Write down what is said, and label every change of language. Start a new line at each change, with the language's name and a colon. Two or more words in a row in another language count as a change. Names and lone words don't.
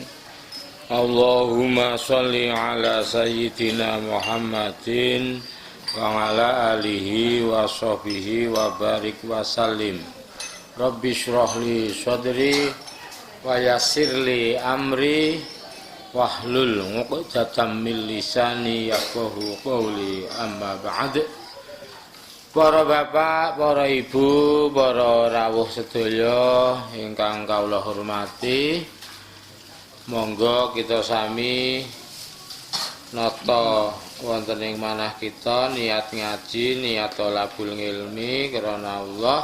Arabic: اللهم صل على سيدنا محمد وعلى آله وصحبه وبارك وسلم. رب اشرح لي صدري ويسر لي أمري واحلل عقدة من لساني يفقهوا قولي، أما بعد.
Javanese: Para bapak, para ibu, para rawuh sedaya ingkang kawula hormati, monggo kita sami nata wonten ing manah kita niat ngaji, niat
Arabic: طلب العلم
Javanese: karena Allah.